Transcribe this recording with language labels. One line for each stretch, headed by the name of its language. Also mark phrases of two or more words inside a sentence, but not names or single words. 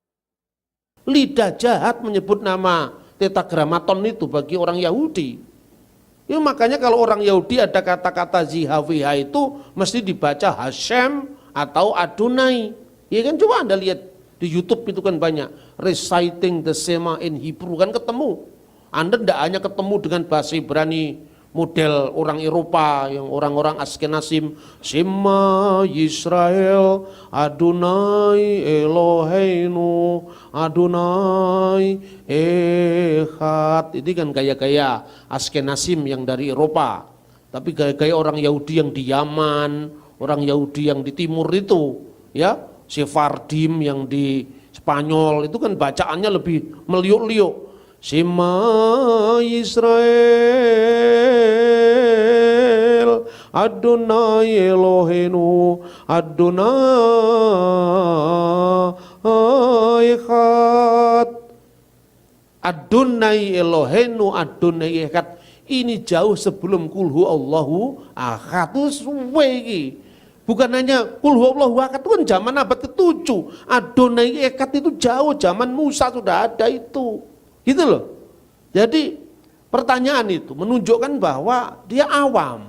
Indonesian: Lidah jahat menyebut nama tetragrammaton itu bagi orang Yahudi. Ya, makanya kalau orang Yahudi ada kata-kata Zihaviha itu mesti dibaca Hashem atau Adonai. Ya kan, coba Anda lihat di YouTube itu kan banyak
English: reciting the Shema in Hebrew,
Indonesian: kan ketemu. Anda tidak hanya ketemu dengan bahasa Ibrani model orang Eropa yang orang-orang Askenazim,
Hebrew: שמע ישראל אדני אלהינו אדני אחד.
Indonesian: Ini kan gaya-gaya Askenazim yang dari Eropa. Tapi gaya-gaya orang Yahudi yang di Yaman, orang Yahudi yang di timur itu, ya, Sephardim yang di Spanyol itu kan bacaannya lebih meliuk-liuk.
Hebrew: שמע ישראל אדני אלהינו, אדני אחד. אדני אלהינו, אדני אחד.
Indonesian: Ini jauh sebelum
Arabic: قل هو الله أحد.
Javanese: Itu suwe iki.
Indonesian: Bukan hanya
Arabic: قل هو الله أحد,
Indonesian: itu kan zaman abad ke-7.
Hebrew: אדני אחד
Indonesian: itu jauh, zaman Musa sudah ada itu. Gitu loh. Jadi pertanyaan itu menunjukkan bahwa dia awam.